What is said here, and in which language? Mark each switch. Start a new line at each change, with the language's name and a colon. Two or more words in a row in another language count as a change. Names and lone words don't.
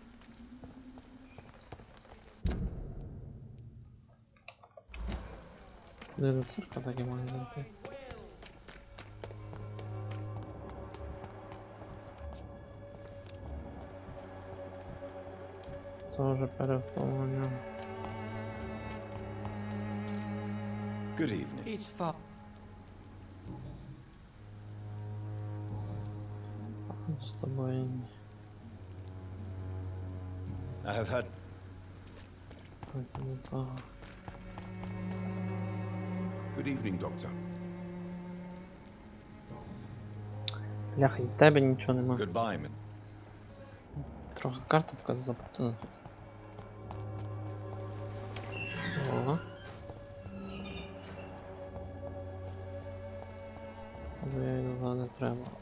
Ukrainian: Туди до церкви так і можна зайти. Це вже перевтомлення.
English: Good evening. It's far.
Ukrainian: З тобою.
English: I have heard... Good evening, Doctor.
Ukrainian: Бляха, і в тебе нічого нема.
English: Goodbye, man.
Ukrainian: Трохи карта така запутана тут. Ага. Я його не треба.